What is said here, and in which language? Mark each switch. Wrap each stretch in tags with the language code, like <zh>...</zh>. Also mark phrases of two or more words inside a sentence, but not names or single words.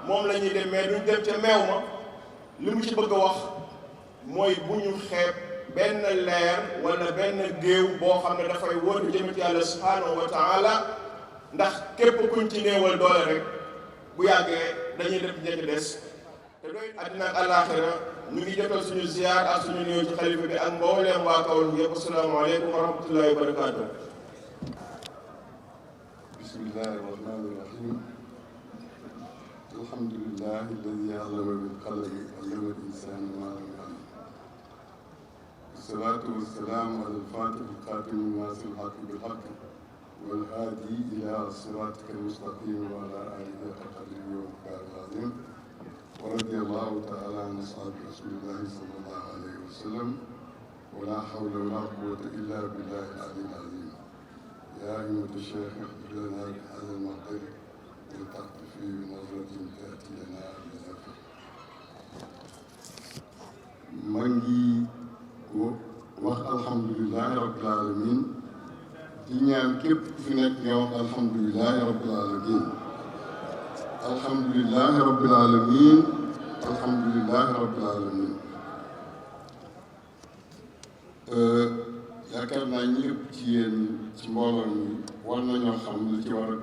<wo>moom la ñuy dem mais duñ dem ca meew ma li mu ci bëgg a wax mooy bu ñu xeeb benn leer wala benn géew boo xam ne dafay woote jëme ci yàlla</wo> <ar>سبحانه وتعالى</ar> <wo>ndax képp kuñ ci néewal doole rek bu yàggee dañuy def njëkk des te doy àddina ak àllaaxira ñu ngi jotal suñu ziar ak suñu néew ci xalifa bi ak mbooleem waa Kaolack yëpp</wo> <ar>السلام عليكم ورحمة الله وبركاته. بسم الله الرحمن الرحيم الحمد لله الذي علم بالقلم علم الإنسان ما لم يعلم والصلاة والسلام على الفاتح الخاتم ناصر الحق بالحق والهادي إلى صراطك المستقيم وعلى آله حق قدره ومقداره العظيم ورضي الله تعالى عن أصحاب رسول الله صلى الله عليه وسلم ولا حول ولا قوة إلا بالله العلي العظيم يا أيها الشيخ اغفر لنا بهذا المقدر والتعطف بنظرة تأتي لنا بزفر.</ar> <wo>maa ngi wax</wo> <ar>الحمد لله رب العالمين</ar> <wo>di ñaan képp ku fi nekk nga wax</wo> <ar>الحمد لله رب العالمين الحمد لله رب العالمين الحمد لله رب العالمين</ar> <wo>yaakaar naa ñëpp ci yéen ci mbooloo mi war nañoo xam li ci war a</wo>